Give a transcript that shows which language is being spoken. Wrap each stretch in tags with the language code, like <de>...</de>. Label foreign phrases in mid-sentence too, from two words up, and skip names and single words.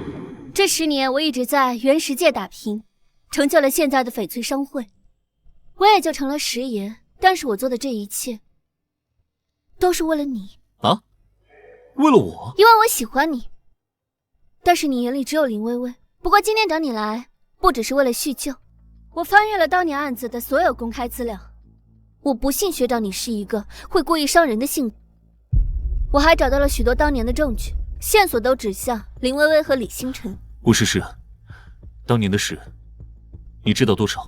<zh>這10年我一直在原石界打拼，成就了現在的翡翠商會，我也就成了石爺。但是我做的這一切，都是為了你啊？為了我？因為我喜歡你。但是你眼裡只有林薇薇。不過今天找你來，不只是為了敘舊。我翻閱了當年案子的所有公開資料，我不信學長你是一個會故意傷人的性子。我還找到了許多當年的證據，線索都指向林薇薇和李星辰。不是事，當年的事，你知道多少？</zh>